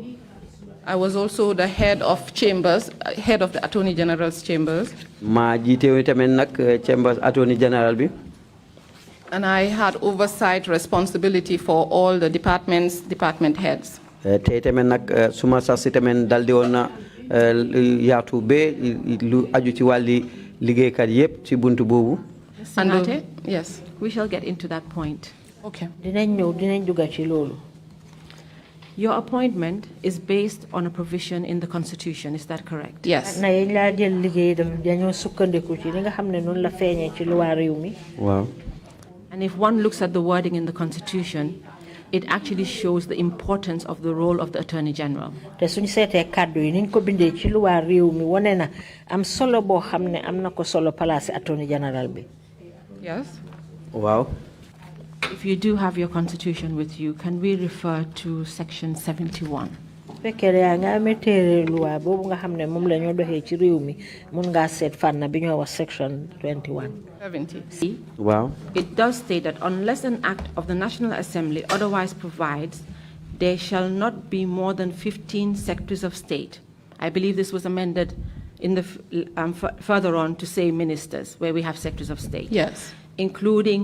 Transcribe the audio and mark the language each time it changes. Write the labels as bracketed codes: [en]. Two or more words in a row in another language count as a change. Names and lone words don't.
[en] I was also the head of chambers, head of the Attorney General's chambers. [wo] ma jiite tamit nag [en] chambers Attorney General [wo] bi. [en] And I had oversight responsibility for all the department heads. [wo] te tamit nag suma sas si tamit dal di woon na yaatu ba lu aju ci wàlli liggéeykat yépp ci buntu boobu. [en] Singhateh? Yes. We shall get into that point. Okay. [wo] dinañ dugga ci loolu. [en] Your appointment is based on a provision in the Constitution, is that correct? Yes. [wo] na yéen laa jël liggéey dañoo sukkandiku ci li nga xam ne noonu la feeñee ci loi réew mi. waaw. [en] And if one looks at the wording in the Constitution, it actually shows the importance of the role of the Attorney General. [wo] te suñu seetee kàddu yi niñ ko bindee ci loi réew mi wane na am solo boo xam ne am na ko solo place [en] Attorney General [wo] bi. [en] Yes. [wo] waaw. [en] If you do have your Constitution with you, can we refer to Section 71? [wo] fekkee yaa nga amee téere loi boobu nga xam ne moom la ñoo doxee ci réew mi mun ngaa seet fànn bi ñoo wax Section 21. [en] 70. [wo] waaw. [en] It does state that unless an act of the National Assembly otherwise provides, there shall not be more than 15 secretaries of state. I believe this was amended in the further on to say ministers, where we have secretaries of state. Yes.